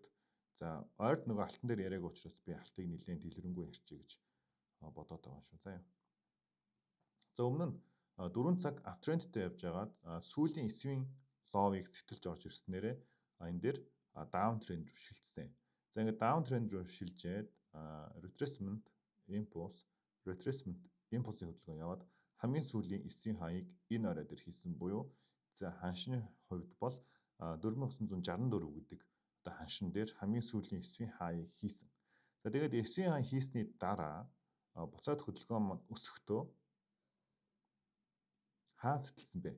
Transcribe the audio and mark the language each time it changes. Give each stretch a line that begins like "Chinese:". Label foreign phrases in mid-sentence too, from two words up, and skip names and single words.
Mongolian: За ойрд нөгөө алтан дээр яриаг учраас би алтыг нэлээд дэлгэрэнгүй ярьчих гэж бодоод байгаа шүү. За юу. За өмнө нь 4 цаг uptrendтэй явж байгаад сүүлийн 9-ийн low-ыг сэтэлж орж ирснээрээ энэ дээр
English: down trend
Mongolian: руу шилжсэн. За ингээд
English: down trend
Mongolian: руу шилжээд
English: retracement impulse impulse-
Mongolian: ийн хөдөлгөөн яваад хамгийн сүүлийн 9-ийн хаяг энэ орой дээр хийсэн буюу за ханшны хувьд бол 4964 гэдэг одоо ханшин дээр хамгийн сүүлийн 9-ийн хаяг хийсэн. За тэгээд 9-ийн хаяг хийсний дараа буцаад хөдөлгөөн маань өсөхдөө хаан сэтэлсэн бэ?